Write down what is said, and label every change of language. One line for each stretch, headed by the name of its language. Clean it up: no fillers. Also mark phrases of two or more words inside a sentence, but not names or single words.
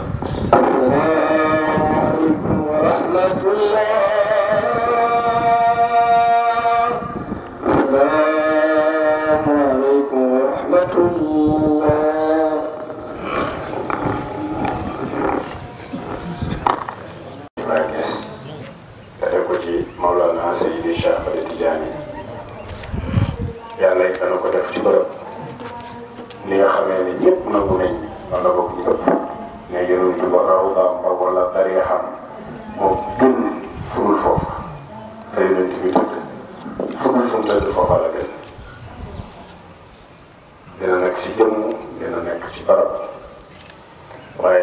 Arabic: السلام عليكم ورحمة الله. السلام عليكم ورحمة الله.
Wolof: Mawlana Seydi Cheikh Ahmed Tidiane yàlla it dana ko def ci bërëb li nga xamee ne ñëpp nangu nañ wala boog ñu ëpp ne yonent ba rawdaam ba wala tariixam moo gën furul foofu te yonent bi tëdd furul fu mu tëdd foofa la gën dina nekk ci jëmm dina nekk ci barab waaye